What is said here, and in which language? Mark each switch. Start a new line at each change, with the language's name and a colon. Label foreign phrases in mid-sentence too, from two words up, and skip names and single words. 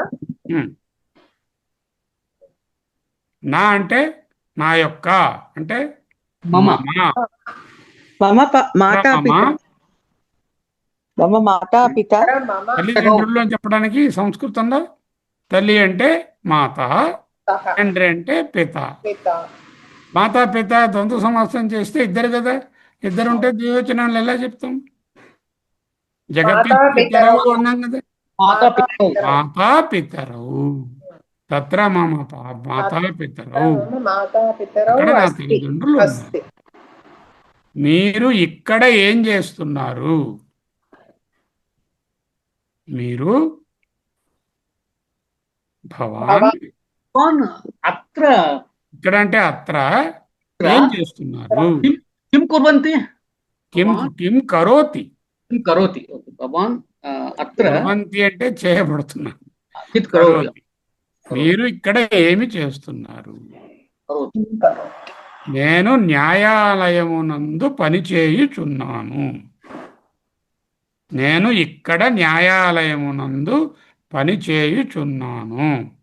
Telugu: నా అంటే నా యొక్క అంటే మమ.
Sanskrit: మమ మాతాపిత
Telugu: मम తల్లిదండ్రులు అని చెప్పడానికి సంస్కృతంలో తల్లి అంటే మాత, తండ్రి అంటే పిత. पिता మాతా పిత ద్వంద్వ సమాసం చేస్తే ఇద్దరు కదా. ఇద్దరు ఉంటే ద్వివచనాలు ఎలా చెప్తాం? జగత్పితరవు అన్నాం కదా.
Sanskrit: మాతా పితరవు. తత్ర మమ మాతా పితరవు. माता पितरौ
Telugu: అక్కడ నా अस्ति తల్లిదండ్రులు ఉన్నారు. अस्ति మీరు ఇక్కడ ఏం చేస్తున్నారు? మీరు భవాన్. అత్ర ఇక్కడ అంటే అత్ర ఏం చేస్తున్నారు?
Sanskrit: కిం కుర్వంతి. కిం కిం కరోతి. కిం కరోతి. భవాన్ అత్ర
Telugu: కుర్వంతి అంటే చేయబడుతున్నారు.
Sanskrit: కిత్ కరోతి
Telugu: కరోతి. మీరు ఇక్కడ ఏమి చేస్తున్నారు? కరోతి. నేను న్యాయాలయమునందు పనిచేయుచున్నాను. నేను ఇక్కడ న్యాయాలయమునందు పనిచేయుచున్నాను.